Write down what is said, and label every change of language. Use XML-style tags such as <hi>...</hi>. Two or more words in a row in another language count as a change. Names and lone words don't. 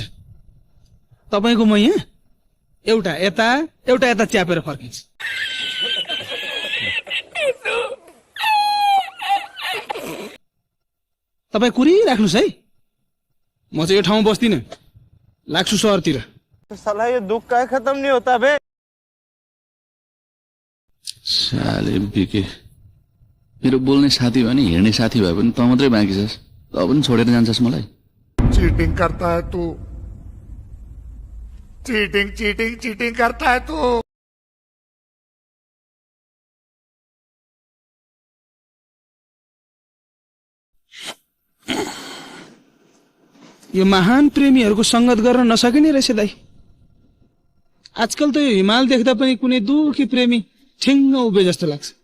<ne>तपाईको म यहाँ एउटा यता च्यापेर फर्किन्छ। तपाईँ कुरिराख्नुहोस् है, म चाहिँ यो ठाउँमा बस्दिनँ, लाग्छु सहरतिर।</ne> <hi>साला ये दुख का खत्म नहीं होता बे।</hi> <ne>साले बिके मेरो बोल्ने साथी भयो नि हिँड्ने साथी भए पनि त मात्रै बाँकी छस्। त पनि छोडेर जान्छस् मलाई।</ne> <hi>चीटिंग करता है तू, चीटिंग चीटिंग चीटिंग करता है तू।</hi> <ne>यो महान प्रेमीहरूको संगत गर्न नसकिने रहेछ दाइ। आजकल त यो हिमाल देख्दा पनि कुनै दुखी प्रेमी ठिङ्ग उभे जस्तो लाग्छ।</ne>